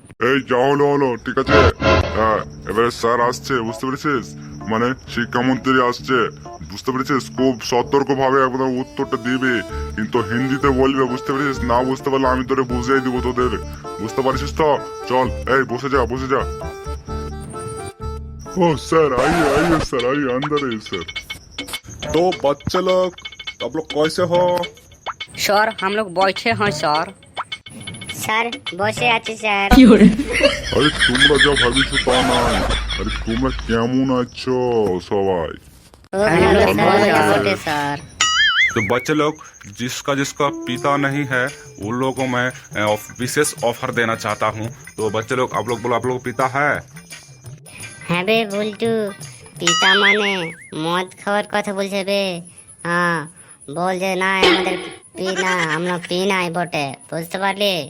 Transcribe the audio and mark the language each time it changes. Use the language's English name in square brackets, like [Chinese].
[Bangla] এই যা হলো হলো, ঠিক আছে। হ্যাঁ, এবারে স্যার আসছে, বুঝতে পেরেছিস? মানে শিক্ষামন্ত্রী আসছে, বুঝতে পেরেছিস? খুব সতর্ক ভাবে একদম উত্তরটা দিবে, কিন্তু হিন্দিতে বলবে, বুঝতে পেরেছিস? না বুঝতে পারলে আমি তোরে বুঝিয়ে দিব তোদের, বুঝতে পারছিস তো? চল, এই বসে যা, বসে যা। [Hindi] ओ सर, आइए आइए सर, आइए अंदर आइए सर। तो बच्चे लोग, आप लोग कैसे हो? স্যার, हम लोग बैठे हैं স্যার। [Bangla] স্যার, বসে আছি স্যার। আরে তোমরা যা ভাবিছো তা নয়, আরে তোমরা কেমন আছো সবাই? ও ভালো স্যার, মোটামুটি স্যার। [Hindi] तो बच्चे लोग, जिसका जिसका पिता नहीं है उन लोगों को मैं विशेष ऑफर देना चाहता हूँ। तो बच्चे लोग, आप लोग बोलो, आप लोग पिता है? [Bangla] হ্যাঁ বে বল্টু, পিতা মানে মদ খাওয়ার কথা বলছে বে। হ্যাঁ, বল যে না আমাদের পি না, আমরা পি নাই বটে, বুঝতে পারলি?